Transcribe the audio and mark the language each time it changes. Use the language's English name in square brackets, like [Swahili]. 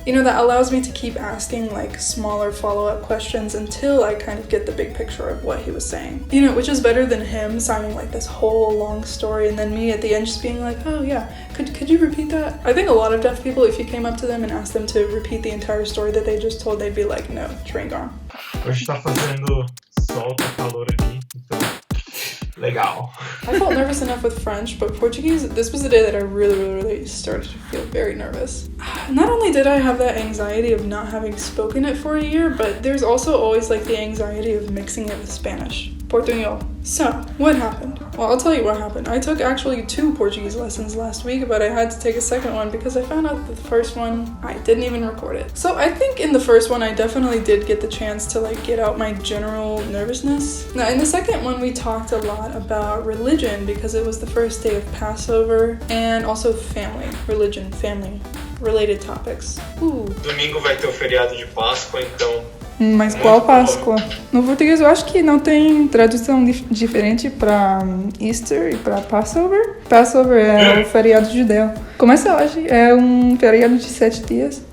[English] You know, that allows me to keep asking like smaller follow-up questions until I kind of get the big picture of what he was saying. You know, which is better than him sounding like this whole long story and then me at the end just being like, oh yeah, could you repeat that? I think a lot of deaf people, if you came up to them and asked them to repeat the entire story that they just told, they'd be like, no, train gone. [Portuguese] Hoje tá fazendo sol, tá calor aqui, então legal. [English] I felt nervous enough with French, but Portuguese, this was the day that I really started to feel very nervous. Not only did I have that anxiety of not having spoken it for a year, but there's also always like the anxiety of mixing it with Spanish. Portuguese. So, what happened? Well, I'll tell you what happened. I took actually 2 Portuguese lessons last week, but I had to take a second one because I found out that the first one, I didn't even record it. So I think in the first one, I definitely did get the chance to like get out my general nervousness. Now, in the second one, we talked a lot about religion because it was the first day of Passover, and also family, religion, family, related topics. Ooh. [Portuguese] Domingo vai ter o feriado de Páscoa, então... Mas qual Páscoa? No português eu acho que não tem tradução diferente para Easter e para Passover. Passover é o feriado judeu. Começa hoje, é um feriado de 7 dias.